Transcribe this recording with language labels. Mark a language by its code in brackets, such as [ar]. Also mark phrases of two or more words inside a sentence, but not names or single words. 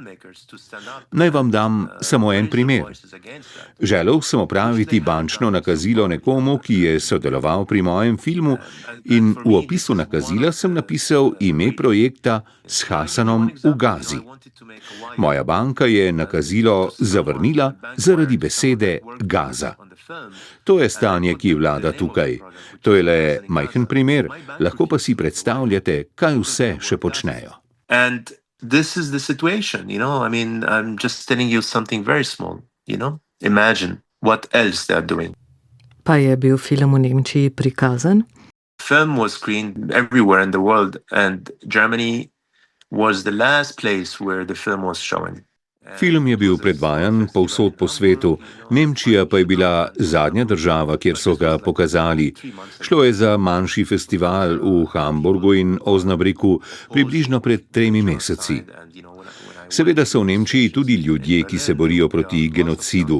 [sl] Naj vam dam samo en primer. Želel sem opraviti bančno nakazilo nekomu, ki je sodeloval pri mojem filmu, in v opisu nakazila sem napisal ime projekta s Hasanom v Gazi. Moja banka je nakazilo zavrnila zaradi besede Gaza. To je stanje, ki vlada tukaj. To je le majhen primer, lahko pa si predstavljate, kaj vse še počnejo. [en] And this is the situation, I'm just telling you something very small, Imagine what else they are doing. [sl] Pa je bil film v Nemčiji prikazan? [en] film was screened everywhere in the world, and Germany was the last place where the film was shown. [sl] Film je bil predvajan povsod po svetu, Nemčija pa je bila zadnja država, kjer so ga pokazali. Šlo je za manjši festival v Hamburgu in Osnabrücken približno pred 3 meseci. Seveda so v Nemčiji tudi ljudje, ki se borijo proti genocidu.